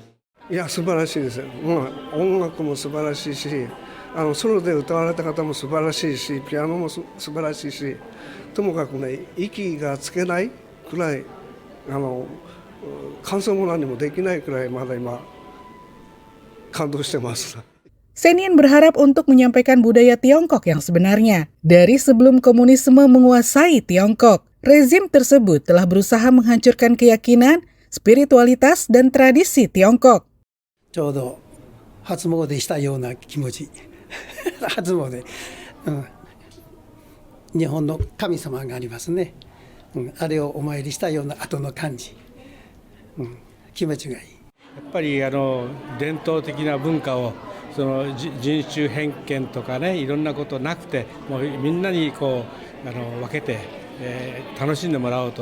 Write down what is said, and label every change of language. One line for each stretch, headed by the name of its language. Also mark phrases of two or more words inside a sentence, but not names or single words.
Japanese: いや素晴らしいですよ。音楽も素晴らしいし、ソロで歌われた方も素晴らしいし、ピアノも素晴らしいし、ともかくね息がつけないくらい感想も何もできないくらいまだ今感動してます。
Indonesian: Sennin berharap untuk menyampaikan budaya Tiongkok yang sebenarnya. Dari sebelum komunisme menguasai Tiongkok, rezim tersebut telah berusaha menghancurkan keyakinan, spiritualitas, dan tradisi Tiongkok.
Japanese: ちょうど初詣したような気持ち。初詣、日本の神様がありますね。あれをお参りしたような後の感じ。気持ちがいい。やっぱり伝統的な文化をその人種偏見とかね、いろんなことなくて、もうみんなにこう分けて、楽しんでもらおうと、そういう感情を受け取りました。